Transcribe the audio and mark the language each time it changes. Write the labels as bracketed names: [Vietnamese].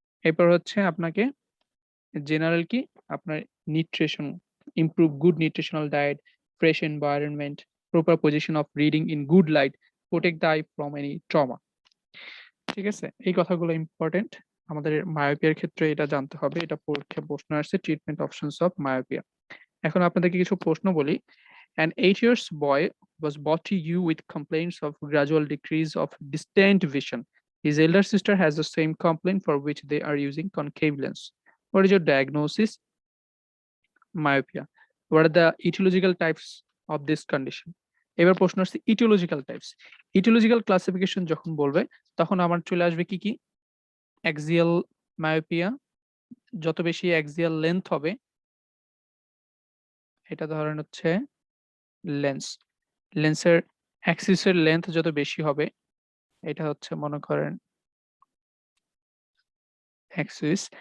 [Bangla] এরপর হচ্ছে আপনাকে জেনারেল কি? আপনার [English] Nutrition, improve good nutritional diet, fresh environment, proper position of reading in good light, protect the eye from any trauma. [Bangla] ঠিক আছে? এই কথাগুলো ইম্পোর্টেন্ট। আমাদের মায়োপিয়ার ক্ষেত্রে এটা জানতে হবে। এটা পরীক্ষায় প্রশ্ন আসছে [English] Treatment options of myopia. [Bangla] এখন আপনাদেরকে কিছু প্রশ্ন বলি। [English] An 8 years boy was brought to you with complaints of gradual decrease of distant vision. His elder sister has the same complaint for which they are using concave lens. What is your diagnosis? Myopia. What are the etiological types of this condition? [Bangla] এবার প্রশ্ন আসছে etiological types. Etiological classification যখন বলবে তখন আমার চলে আসবে কি, কি? অ্যাক্সিয়াল মায়োপিয়া, যত বেশি অ্যাক্সিয়াল লেন্থ হবে এটা ধরেন হচ্ছে লেন্স। লেন্সের অ্যাক্সিসের লেন্থ যত বেশি হবে এটা হচ্ছে মনে করেন অ্যাক্সিস।